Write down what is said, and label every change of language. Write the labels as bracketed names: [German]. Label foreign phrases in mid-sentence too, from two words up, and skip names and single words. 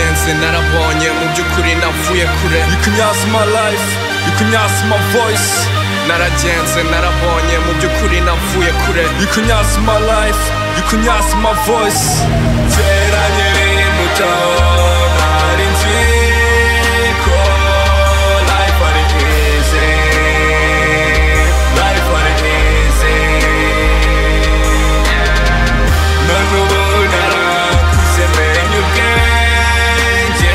[Kinyarwanda] naragenze narabonye mu by'ukuri navuye kure. [English] You can ask my life, you can ask my voice. [Kinyarwanda] Naragenze narabonye mu by'ukuri navuye kure. [English] You can ask my life, you can ask my voice. [Kinyarwanda] Kera nkiri muto nari nzi ko life ari easy, life ari easy. None ubu narakuze menya ubwenge.